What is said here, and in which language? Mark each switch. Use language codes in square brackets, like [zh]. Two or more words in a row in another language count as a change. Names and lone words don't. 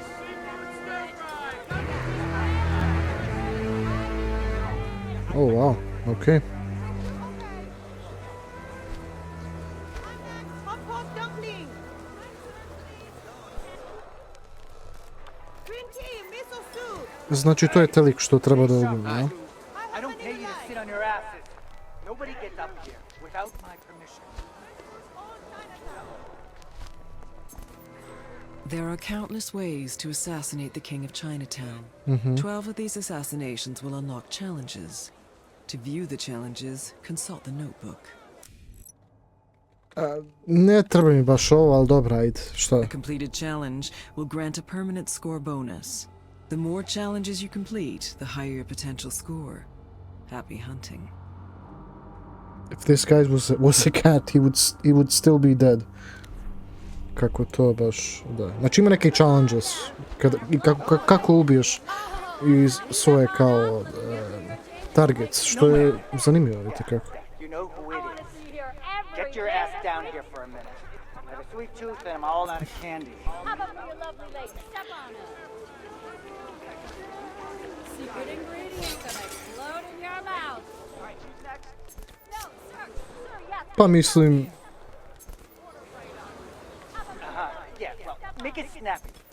[en] Oh wow, okay. [bs] Znači to je telik što treba da ubim, ja? [en] There are countless ways to assassinate the King of Chinatown. 12 of these assassinations will unlock challenges. To view the challenges, consult the notebook. [bs] Ne treba mi baš ovo, ali dobra, ajde, šta je? [en] A completed challenge will grant a permanent score bonus. The more challenges you complete, the higher your potential score. Happy hunting. If this guy was a cat, he would still be dead. [bs] Kako to baš, da. Znači ima neke challenges, kako ubiješ iz svoje kao targets, što je zanimljivo, vidite kako. [en] Get your ass down here for a minute. I have a sweet tooth and I'm all out of candy. How about for your lovely lady? Step on her. Secret ingredient gonna explode in your mouth. All right, who's next? No, sir, yeah. [bs] Pa mislim... [en] Yeah, well, make it snappy.